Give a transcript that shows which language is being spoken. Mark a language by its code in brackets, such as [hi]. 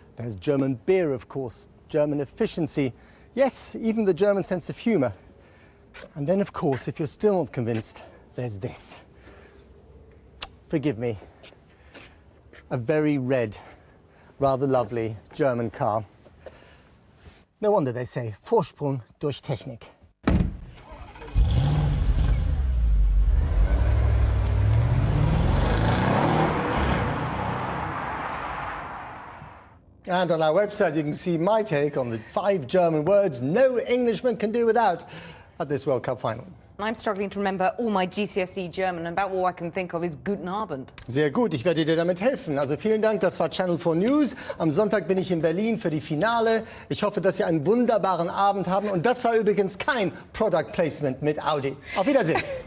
[en] There's German beer, of course. German efficiency. Yes, even the German sense of humour. And then, of course, if you're still not convinced, there's this. Forgive me. A very red, rather lovely German car. No wonder they say [de] Vorsprung durch Technik. [en] And on our website, you can see my take on the 5 German words no Englishman can do without at this World Cup final. I'm struggling to remember all my GCSE German, and about all I can think of is [de] Guten Abend. Sehr gut, ich werde dir damit helfen. Also vielen Dank, das war Channel 4 News. Am Sonntag bin ich in Berlin für die Finale. Ich hoffe, dass Sie einen wunderbaren Abend haben. Und das war übrigens kein Product Placement mit Audi. Auf Wiedersehen.